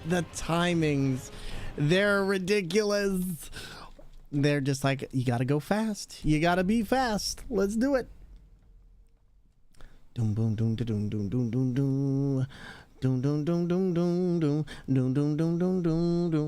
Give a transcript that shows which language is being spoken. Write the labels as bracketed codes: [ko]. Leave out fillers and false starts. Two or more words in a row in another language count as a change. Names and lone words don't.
[en] The timings. They're ridiculous. They're just like, you gotta go fast. You gotta be fast. Let's do it. Doom boom doom doom doom doom doom doom. Doom doom doom doom doom doom doom doom doom doom doom doom.